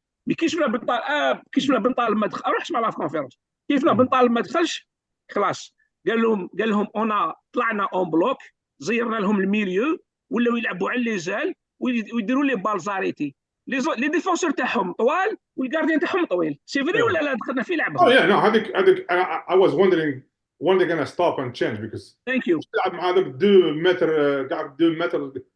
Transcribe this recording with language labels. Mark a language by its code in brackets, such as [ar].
[ar] مي كي شفنا بن طالب ما دخل روحش مع لا كونفيرونس. كي شفنا بن طالب ما دخلش خلاص. قال لهم انا طلعنا اون بلوك زيرنا لهم الميليو ولاو يلعبوا على لي زال ويديروا لي بالزاريتي. لي ديفونسور تاعهم طوال والجارديان تاعهم طويل. سي فري ولا لا دخلنا في لعبه؟ [en] Oh yeah, no, [ar] هذيك [en] I was wondering when they're gonna stop and change because thank you. [ar] تلعب مع هذوك 2 متر قاعد 2 متر.